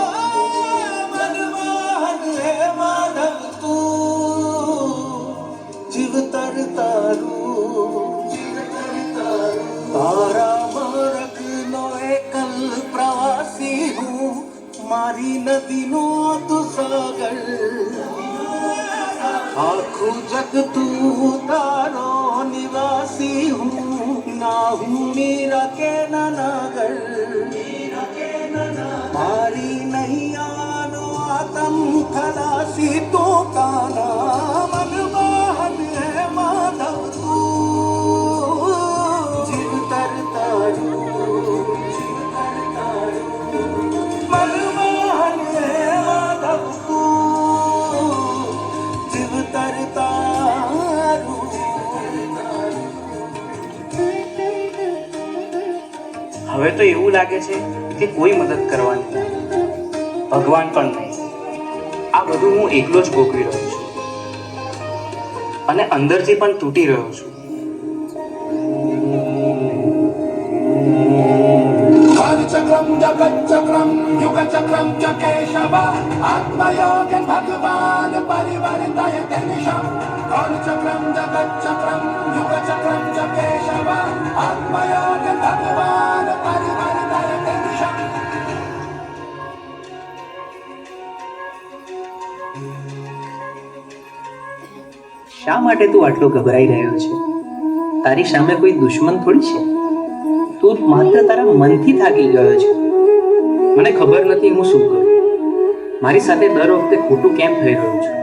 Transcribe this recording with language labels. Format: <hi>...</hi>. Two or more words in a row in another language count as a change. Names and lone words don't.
<gu>મનમોહન હે માધવ તું, જીવ તર તારું, જીવ તર તારું। તારા માર્ગ નો એકલ પ્રવાસી હું, મારી નદી નો તું સાગર। આખું જગ તું તારો નિવાસી હું, ના હું મીરા કે નાગર। મારી નૈયા નો આતમ ખલાસી તો કાના, મનમોહન હે માધવ તું, જીવ તર તારું, જીવ તર તારું। મનમોહન હે માધવ તું, જીવ તર તારું। હવે તો એવું લાગે છે કે કોઈ મદદ કરવાની નથી, ભગવાન પણ નહીં. આ બધું હું એકલો જ ભોગવી રહ્યો છું અને અંદરથી પણ તૂટી રહ્યો છું.</gu> <sa>चक्रम जगत चक्रम युग चक्रम च केशव, आत्मयोग भगवान परिवर्तय निशम। चक्रम जगत चक्रम युग चक्रम च केशव, आत्मयोग भगवान परिवर्तय निशम।</sa> <gu>શા માટે તું આટલો ગભરાઈ રહ્યો છે? તારી સામે કોઈ દુશ્મન થોડી છે. તું માત્ર તારા મનથી થાકી ગયો છે. મને ખબર નથી હું શું કરું. મારી સાથે દર વખતે ખોટું કેમ થઈ રહ્યું છે?</gu>